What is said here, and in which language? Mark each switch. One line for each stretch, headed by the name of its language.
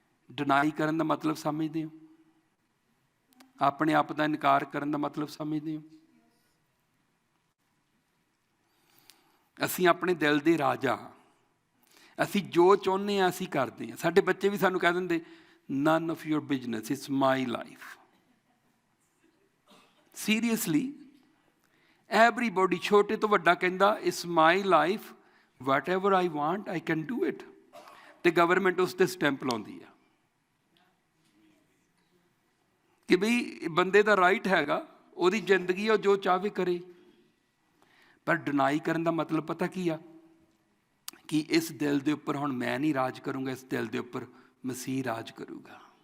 Punjabi: Deny ਕਰਨ ਦਾ ਮਤਲਬ ਸਮਝਦੇ ਹੋ? ਆਪਣੇ ਆਪ ਦਾ ਇਨਕਾਰ ਕਰਨ ਦਾ ਮਤਲਬ ਸਮਝਦੇ ਹੋ? ਅਸੀਂ ਆਪਣੇ ਦਿਲ ਦੇ ਰਾਜਾ, ਅਸੀਂ ਜੋ ਚਾਹੁੰਦੇ ਹਾਂ ਅਸੀਂ ਕਰਦੇ ਹਾਂ। ਸਾਡੇ ਬੱਚੇ ਵੀ ਸਾਨੂੰ ਕਹਿ ਦਿੰਦੇ,
English: none of your business, it's my life. Seriously, everybody,
Punjabi: ਛੋਟੇ ਤੋਂ ਵੱਡਾ ਕਹਿੰਦਾ
English: it's my life, whatever I want I can do it।
Punjabi: ਤੇ ਗਵਰਨਮੈਂਟ ਉਸ ਤੇ ਸਟੈਂਪ ਲਾਉਂਦੀ ਆ ਕਿ ਬਈ ਬੰਦੇ ਦਾ ਰਾਈਟ ਹੈਗਾ, ਉਹਦੀ ਜ਼ਿੰਦਗੀ ਆ, ਉਹ ਜੋ ਚਾਹਵੇ ਕਰੇ। ਪਰ ਡਿਨਾਈ ਕਰਨ ਦਾ ਮਤਲਬ ਪਤਾ ਕੀ ਆ, ਕਿ ਇਸ ਦਿਲ ਦੇ ਉੱਪਰ ਹੁਣ ਮੈਂ ਨਹੀਂ ਰਾਜ ਕਰੂੰਗਾ, ਇਸ ਦਿਲ ਦੇ ਉੱਪਰ ਮਸੀਹ ਰਾਜ ਕਰੂਗਾ।